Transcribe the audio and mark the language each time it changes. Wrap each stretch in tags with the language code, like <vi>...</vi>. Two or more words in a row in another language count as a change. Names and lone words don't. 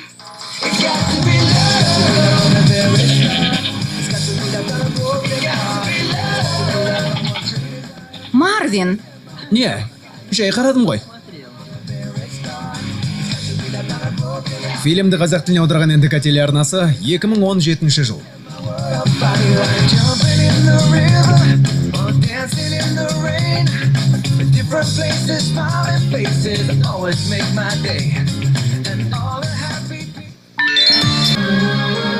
<kk>Марвин. Не? Жай қарадым ғой. Фильмді қазақ тіліне аударған НДК телеарнасы 2017 жыл.</kk> <en>Different places, smiling faces, always make my day. And all the happy people.</en>